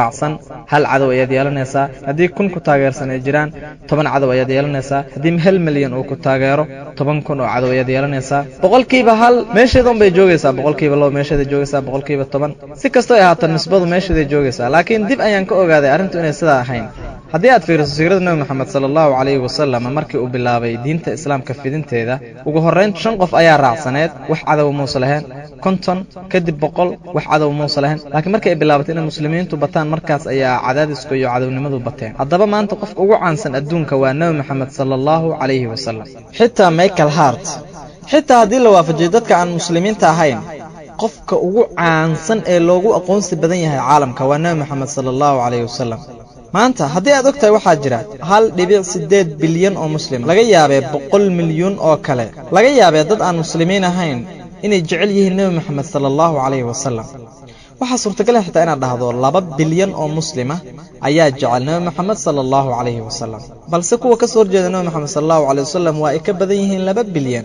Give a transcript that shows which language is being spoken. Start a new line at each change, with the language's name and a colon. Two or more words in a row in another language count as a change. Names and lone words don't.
Somali: raacsan hal cadow ayaad yeelanaysaa haddii 1,000 ku taageersan ay jiraan 10 cadow ayaad yeelanaysaa haddii 1 milyan uu ku taageero 10,000 oo cadow ayaad yeelanaysaa boqolkiiba hal meesheeda bay joogaysaa boqolkiiba 2 meesheeda joogaysaa boqolkiiba 10 si kastoo ay ahaato nisbadu meesheeda joogaysaa laakiin dib ayaan ka ogaaday arrintu inay sidaa ahayn haddii aad fiiriso siirada nabi Muhammad
Arabic: صلى الله عليه وسلم
Somali: markii uu bilaabay diinta islaamka fidinteeda ugu horeyn 5 qof ayaa raacsaneed wax cadow muusa lahayn 50 kadib 100 wax cadow muusa lahayn laakiin markii ay bilaabatay in muslimiintu bataan markaas ayaa cadaadisku iyo cadownimadu bateen haddaba maanta qofka ugu caansan adduunka waa nabi Muhammad
Arabic: صلى الله عليه وسلم
Somali: xitaa Michael Hart xitaa haddii la waafajiyo dadka aan muslimiinta ahayn qofka ugu caansan ee loogu aqoonsi badan yahay caalamka waa nabi Muhammad
Arabic: صلى الله عليه وسلم
Somali: maanta haddii aad ogtahay waxaa jira 1.8 bilyan oo muslim laga yaabee 100 milyan oo kale laga yaabee dad aan muslimiin ahayn inay jecel yihiin nebi moxamed
Arabic: صلى الله عليه وسلم.
Somali: waxaa suurtagala xitaa inaad dhahdo 2 bilyan oo muslima ayaa jecel nebi moxamed
Arabic: صلى الله عليه وسلم,
Somali: balse kuwa ka soo horjeeda nebi moxamed
Arabic: صلى الله عليه وسلم
Somali: waa ay ka badan yihiin 2 bilyan.